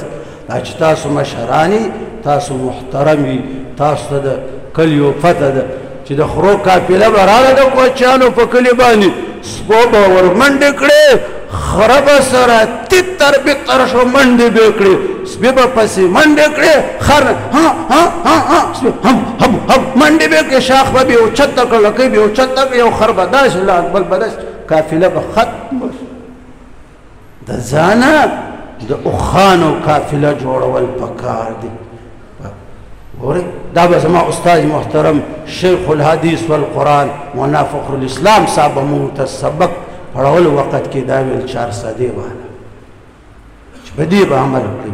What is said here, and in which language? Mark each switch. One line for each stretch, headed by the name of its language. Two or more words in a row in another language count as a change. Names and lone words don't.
Pashto: دا چې تاسو مشران تاسو محترم وي، تاسو ته د کلیو پته ده چې د خرو قافله به راغله د کوچیانو په کلي باندې، سپو به ور منډې کړې، خره به سره تتر بتر شو منډې به یې کړې، سپي به پسې منډې کړې، خر ها ها ها ها هم هم هم منډې به یې کړې، شاخ به یې اوچته کړ، لکۍ به یې اوچته کړ، یو خر به داسې لاړ، بل به داسې، قافله به ختمه شوه. د ځانه د اوښانو قافله جوړول پکار دي. ګورئ دا به زما استاد محترم شیخ الحدیث والقرآن مولانا فخر الاسلام صاحب به مونږ ته سبق پړولو وخت کې دا ویل 400 والا چې په دې به عمل وکړي.